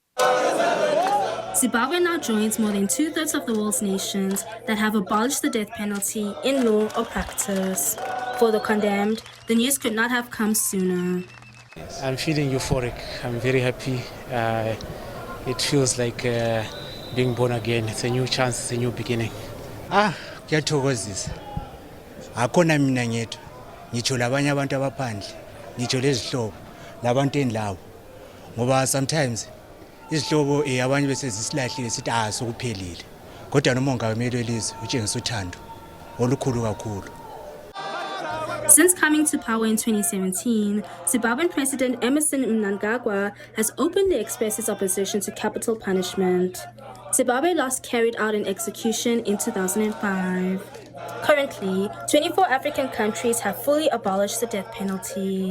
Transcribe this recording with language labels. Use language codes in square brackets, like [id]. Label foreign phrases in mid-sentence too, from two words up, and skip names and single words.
[en] Zimbabwe now joins more than 2/3 of the world's nations that have abolished the death penalty in law or practice. For the condemned, the news could not have come sooner. I'm feeling euphoric. I'm very happy. It feels like being born again. It's a new chance, it's a new beginning. [nd] Kuyathokozisa. Akona mina ngedwa. Ngitsho labanye abantu abaphandle. Ngitsho lezihlobo labantu enlawo. Ngoba sometimes izihlobo abanye bese zisilahlile sithi sokuphelile. Kodwa nomongameli welizwe utshengisa uthando olukhulu kakhulu. [en] Since coming to power in 2017, Zimbabwean President Emmerson Mnangagwa has openly expressed his opposition to capital punishment. Zimbabwe last carried out an execution in 2005. Currently, 24 African countries have fully abolished the death penalty.